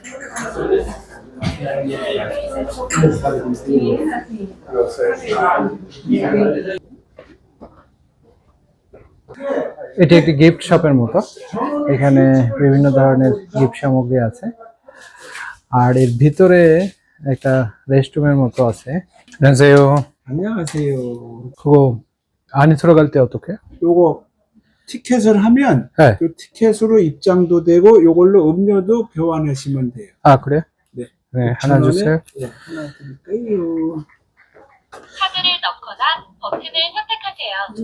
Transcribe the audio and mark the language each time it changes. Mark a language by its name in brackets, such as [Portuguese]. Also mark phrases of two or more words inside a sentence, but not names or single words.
[Bangla] এটি একটি গিফট শপের মতো, এখানে বিভিন্ন ধরনের গিফট সামগ্রী আছে আর এর ভিতরে একটা রেস্টরুমের মতো আছে। [Korean] 안녕하세요. 그거 안에 들어갈 때 어떻게? 요거 티켓을 하면 네. 그 티켓으로 입장도 되고 요걸로 음료도 교환하시면 돼요. 아 그래요? 네. 네, 하나 5,000원에 주세요. 네, 하나 드릴까요? 카드를 넣거나 버튼을 선택하세요.